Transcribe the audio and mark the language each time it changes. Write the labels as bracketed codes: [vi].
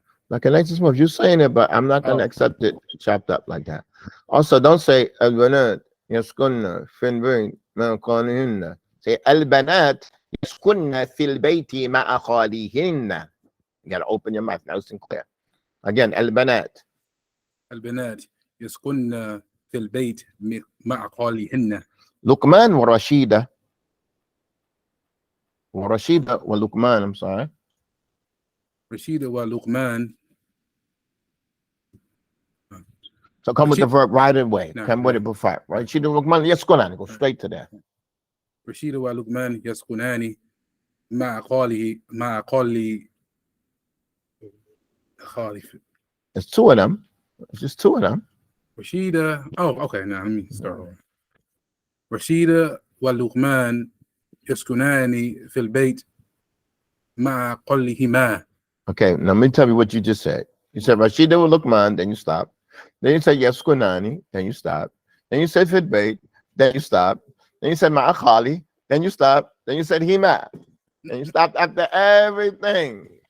[en] Like I just move, you're saying it, but I'm not going to accept it chopped up like that. Also, don't say [ar] البنات يسكن في البيت مع خالهن. [en] Say [ar] البنات يسكن في البيت مع خالهن. [en] You got to open your mouth nice and clear. Again, [ar] البنات يسكن في البيت مع خالهن. لقمان ورشيدة ولقمان. [en] I'm sorry. [ar] رشيدة ولقمان. [en] So come with the verb right away. Come with it before. [ar] رشيدة ولقمان يسكنان. [en] Go straight to that. [ar] رشيدة ولقمان يسكنان مع خالي. [en] It's two of them. It's just two of them. رشيدة. Okay. Now let me start over. [ar] رشيدة ولقمان يسكنان في البيت مع قلهما. [en] Okay, now let me tell you what you just said. You said Rashida wa Luqman, then you stop. Then you said Yaskunani, then you stop. Then you said Fitbait, then you stop. Then you said Ma'akhali, then you stop. Then you said Hima. Then you stopped after everything.